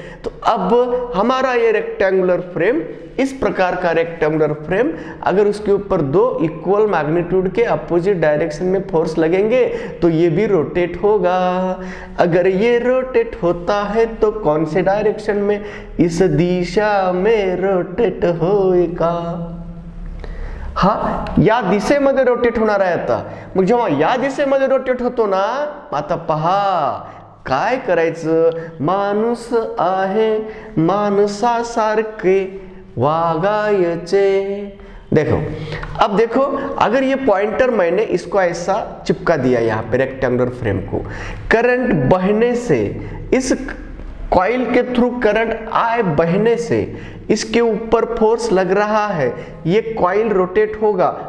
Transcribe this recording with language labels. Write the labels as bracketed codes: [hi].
[hi] तो अब हमारा ये रेक्टेंगुलर फ्रेम, इस प्रकार का रेक्टेंगुलर फ्रेम, अगर उसके ऊपर 2 इक्वल मैग्नीट्यूड के अपोजिट डायरेक्शन में फोर्स लगेंगे तो ये भी रोटेट होगा। अगर ये रोटेट होता है तो कौन से डायरेक्शन में? इस दिशा में रोटेट होएगा। [mr] हा, या दिशेमध्ये रोटेट होणार आहे आता। मग जेव्हा या दिशेमध्ये रोटेट होतो ना, आता पहा काय करायचं, माणूस आहे माणसासारखे वागायचे। [hi] देखो, अब देखो, अगर ये पॉइंटर मैंने इसको ऐसा चिपका दिया यहाँ पे रेक्टेंगुलर फ्रेम को, करंट बहने से, इस कॉइल के थ्रू करंट आए बहने से इसके ऊपर फोर्स लग रहा है, ये कॉइल रोटेट होगा,